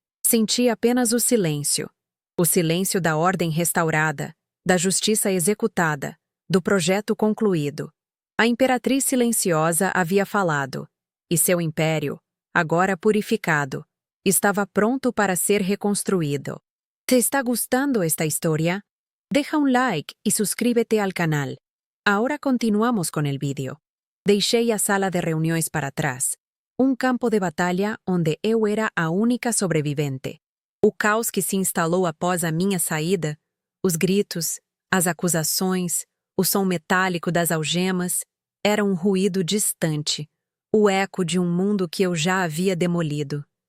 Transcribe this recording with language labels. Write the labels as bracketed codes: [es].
[es] Senti apenas o silêncio da ordem restaurada, da justiça executada, do projeto concluído. A imperatriz silenciosa havia falado, e seu império, agora purificado, estava pronto para ser reconstruído. ¿Te está gustando esta historia? Deja un like y suscríbete al canal. Ahora continuamos con el vídeo. [pt] Deixei a sala de reuniões para trás. Um campo de batalha onde eu era a única sobrevivente. O caos que se instalou após a minha saída, os gritos, as acusações, o som metálico das algemas, era um ruído distante, o eco de um mundo que eu já havia demolido.